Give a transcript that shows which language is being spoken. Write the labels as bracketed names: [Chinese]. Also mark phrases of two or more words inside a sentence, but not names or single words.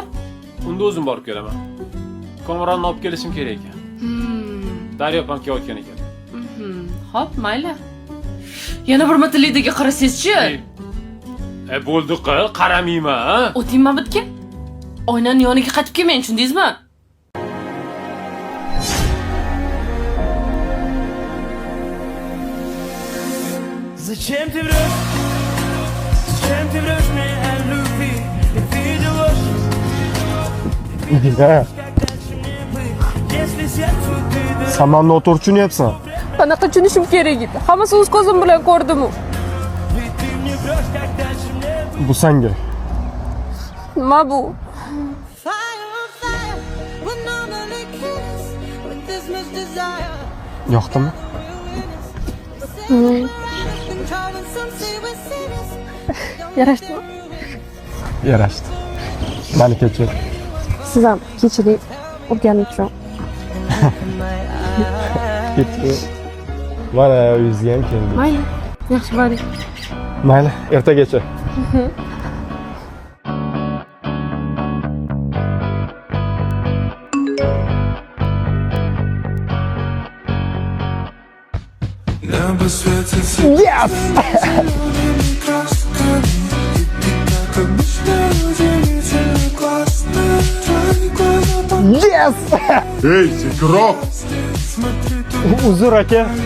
[Uzbek] Unda o'zim borib kelaman. Komronni olib kelishim kerak ekan. Daryo ham kelayotgan ekan. Xo'p, mayli. Yana bir marta Lidaga qarasangizchi. Bo'ldi, qaramayman, ha? O'tingman bitga. Oynaning yoniga qaytib kelmang, tushundingizmi? [Russian] Зачем ты врешь? Зачем ты врешь мне о любви? Ведь ты же ложь. Да. Если сердцу ты дашь. [Uzbek] Samanni o'tirib tushunayapsan. Qanaqa tushunishim kerak edi? Hammasi o'z ko'zim bilan ko'rdim. [Russian] Ведь ты мне врешь, как дальше мне быть. [Uzbek] Bu senga. Nima bu? Yoqdimi? Yarashdimi? Yarashdi. Meni kechir. Siz ham kechiring. O'rganib turing. Kechir. Mana uyingizga ham keldik. Mayli. Yaxshi boring. Mayli, ertagacha. [English] Yes! [Russian] Как обычно, удивительно классно. [English] Yes! [Uzbek] Ey, sekinroq. Uzr aka.